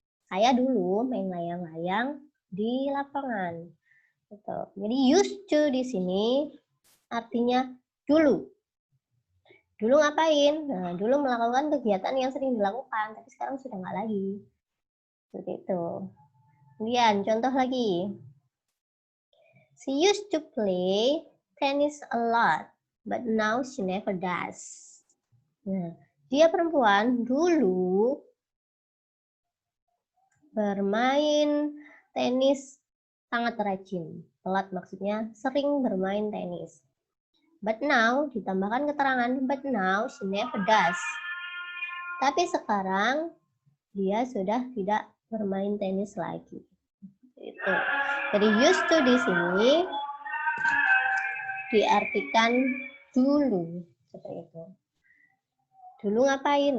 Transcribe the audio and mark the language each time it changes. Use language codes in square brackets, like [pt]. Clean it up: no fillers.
[id] Saya dulu main layang-layang di lapangan. Gitu. Jadi used to di sini artinya dulu. Dulu ngapain? Nah, dulu melakukan kegiatan yang sering dilakukan, tapi sekarang sudah nggak lagi. Seperti itu. Kemudian contoh lagi. [en] She used to play tennis a lot, but now she never does. [id] Nah, dia perempuan dulu bermain tenis sangat rajin. Telat maksudnya sering bermain tenis. [en] But now, [id] ditambahkan keterangan, [en] but now she never does. [id] Tapi sekarang dia sudah tidak bermain tenis lagi. Itu. Jadi used to di sini diartikan dulu, seperti itu. Dulu ngapain?